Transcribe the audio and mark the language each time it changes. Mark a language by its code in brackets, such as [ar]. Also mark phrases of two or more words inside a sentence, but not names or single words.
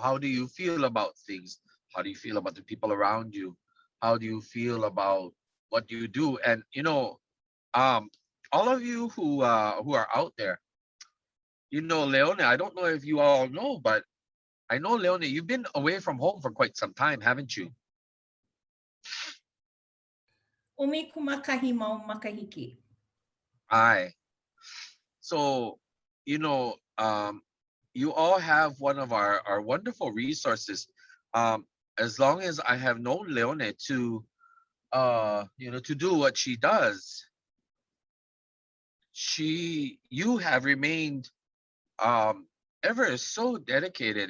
[en] How do you feel about things? How do you feel about the people around you? How do you feel about what you do? And all of you who are out there, Leone, I don't know if you all know, but I know, Leone, you've been away from home for quite some time, haven't you? [haw] Umi kumakahi mau makahiki. [en] Aye. So, you all have one of our wonderful resources. As long as I have known Leone to do what she does, you have remained ever so dedicated.